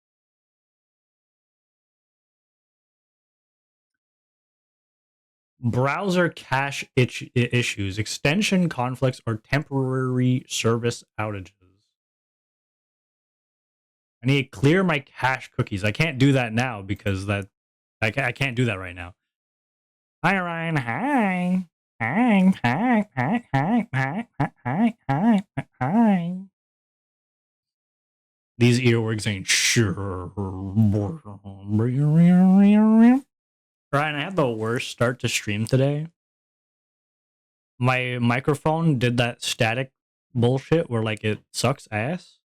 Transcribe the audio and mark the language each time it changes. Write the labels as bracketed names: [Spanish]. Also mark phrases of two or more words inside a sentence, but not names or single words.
[English] Browser cache issues, extension conflicts, or temporary service outages. I need to clear my cache cookies. I can't do that now because I can't do that right now. Hi, Ryan. Hi. Hi. Hi. Hi. Hi. Hi. Hi. Hi. Hi. These earwigs ain't sure. Ryan, I had the worst start to stream today. My microphone did that static bullshit where like it sucks ass.